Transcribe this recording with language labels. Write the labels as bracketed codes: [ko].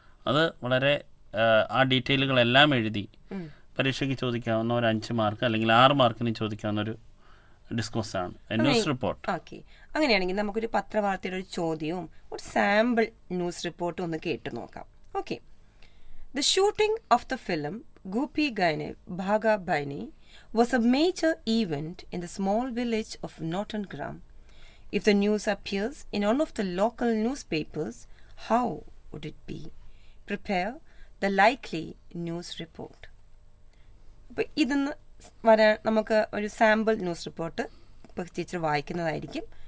[ml] അത് വളരെ ആ ഡീറ്റെയിലുകളെല്ലാം എഴുതി പരീക്ഷയ്ക്ക് ചോദിക്കാവുന്ന ഒരു 5 മാർക്ക് അല്ലെങ്കിൽ 6 മാർക്കിന് ചോദിക്കാവുന്ന ഒരു ഡിസ്കോഴ്സ് ആണ് ന്യൂസ് റിപ്പോർട്ട്. ഓക്കെ, അങ്ങനെയാണെങ്കിൽ നമുക്കൊരു പത്രവാർത്തയുടെ ഒരു ചോദ്യവും ഒരു സാമ്പിൾ ന്യൂസ് റിപ്പോർട്ടും ഒന്ന് കേട്ടു നോക്കാം. Okay. [en] The shooting of the film Goopy Gyne Bagha Byne was a major event in the small village of Nottingham. If the news appears in one of the local newspapers, how would it be? Prepare the likely news report. [ml] അപ്പോൾ ഇതിന്ന് വരാൻ നമുക്ക് ഒരു sample news report ഇപ്പോൾ teacher വായിക്കുന്നതായിരിക്കും.